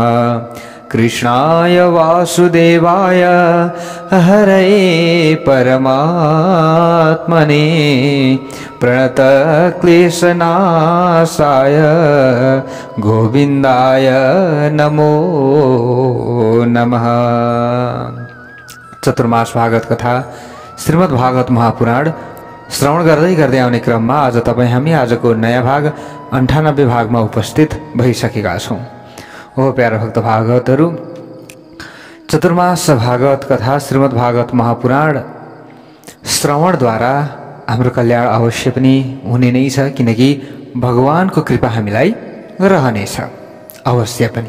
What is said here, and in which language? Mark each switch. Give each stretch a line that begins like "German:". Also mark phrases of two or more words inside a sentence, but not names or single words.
Sanskrit: कृष्णाय वासुदेवाय हरये परमात्मने प्रणतक्लेशनाशाय गोविन्दाय नमो नमः।
Nepali: चतुर्मास भागवत कथा श्रीमद् भागवत महापुराण श्रवण गर्दै गर्दै आउने क्रममा आज तपाईँ हामी आजको नयाँ भाग 98 भागमा उपस्थित भइसकेका छौँ। ओ प्यारा भक्त भागवतहरू, चतुर्मास भागवत कथा श्रीमद् भागवत महापुराण श्रवणद्वारा हाम्रो कल्याण अवश्य पनि हुने नै छ, किनकि भगवानको कृपा हामीलाई रहनेछ अवश्य पनि।